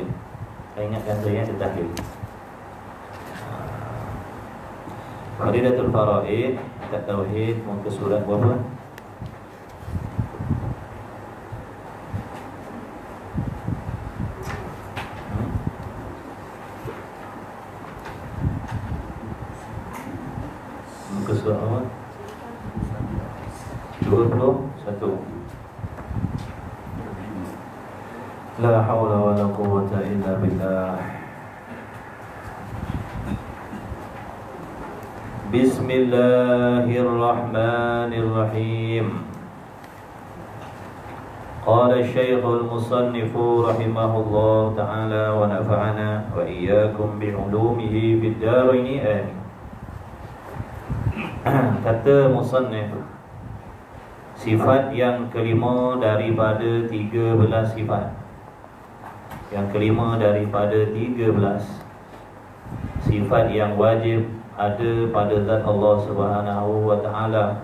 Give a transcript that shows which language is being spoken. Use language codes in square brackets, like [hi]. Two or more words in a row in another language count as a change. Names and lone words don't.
[ms] Saya ingatkan saya di tahlil. Faridatul Faraid, kitab tauhid, muka surat berapa? Muka surat apa? 21. [ar] لا حول ولا قوة إلا بالله. Bismillahirrahmanirrahim. قال الشيخ المصنف رحمه الله تعالى ونفعنا وإياكم بعلومه في الدارين آمين. [ms] Kata musannif, sifat yang kelima daripada 13 sifat. Yang kelima daripada 13 sifat yang wajib ada pada zat Allah [ar] سبحانه وتعالى.